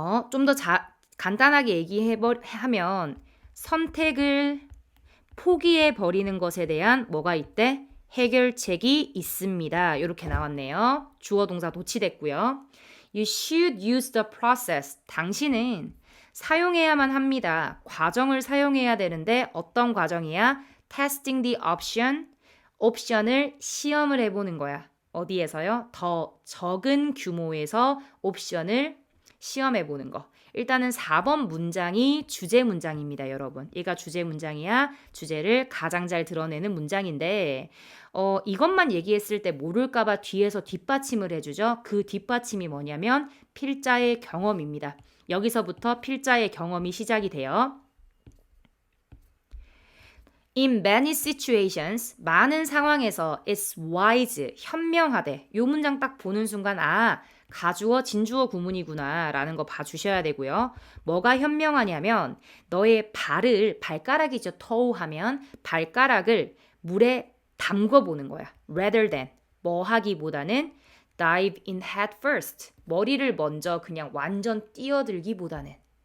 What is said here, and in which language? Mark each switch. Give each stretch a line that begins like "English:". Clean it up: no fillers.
Korean: 좀 더 간단하게 얘기하면 선택을 포기해버리는 것에 대한 뭐가 있대? 해결책이 있습니다. 이렇게 나왔네요. 주어 동사 도치됐고요.
English: You should use the process.
Korean: 당신은 사용해야만 합니다. 과정을 사용해야 되는데 어떤 과정이야?
English: Testing the option.
Korean: 옵션을 시험을 해보는 거야. 어디에서요? 더 적은 규모에서 옵션을 시험해보는 거. 일단은 4번 문장이 주제 문장입니다, 여러분. 얘가 주제 문장이야. 주제를 가장 잘 드러내는 문장인데 이것만 얘기했을 때 모를까봐 뒤에서 뒷받침을 해주죠. 그 뒷받침이 뭐냐면 필자의 경험입니다. 여기서부터 필자의 경험이 시작이 돼요.
English: In many situations, 많은 상황에서 it's wise, 현명하대.
Korean: 요 문장 딱 보는 순간 가주어, 진주어 구문이구나 라는 거 봐주셔야 되고요. 뭐가 현명하냐면 너의 발가락이죠. toe 하면 발가락을 물에 담궈보는 거야. rather than, 뭐 하기보다는 dive in head first, 머리를 먼저 그냥 완전 뛰어들기보다는